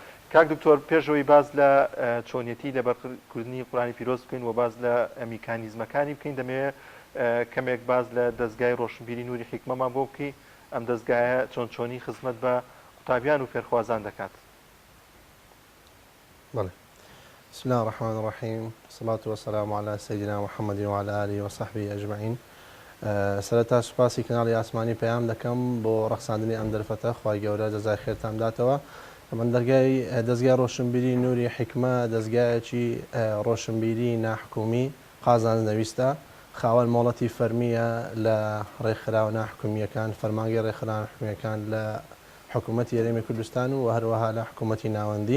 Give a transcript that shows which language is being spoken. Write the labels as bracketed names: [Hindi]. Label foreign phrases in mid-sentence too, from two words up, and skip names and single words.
[Central Kurdish] کاک دکتۆر پێشەوەی باز لە چۆنیەتی لەبەرکردنی قورآنی پیرۆز بکەین و باز لە میکانیزمەکانی بکەین دەمەوێت کەمێک باز لە دەستگای ڕۆشنبیری نوری حیکمەمان بۆ بکەی ئەم دەستگایە چۆنی خزمەت بە قوتابیان و فێرخوازان دەکات. بەڵێ. [Arabic] بسم الله الرحمن الرحيم والصلاة والسلام على سيدنا محمد وعلى آله وصحبه أجمعين. [Central Kurdish] سەرەتا سوپاسی کەناڵی ئاسمانی پەیام دەکەم بۆ ڕەخساندنی ئەم دەرفەتە خوای گەورە جەزای خێرتان بداتەوە. من دەستگای ڕۆشنبیری نوری حیکمە دەستگایەکی ڕۆشنبیری ناحکومی قازان نەویستە خاوەن مۆڵەتی فەرمیە لە ڕێکخراوە ناحکومیەکان فەرمانگەی ڕێکخراوە ناحکومیەکان لە حکوومەتی هەرێمی کوردستان و هەروەها لە حکوومەتی ناوەندی.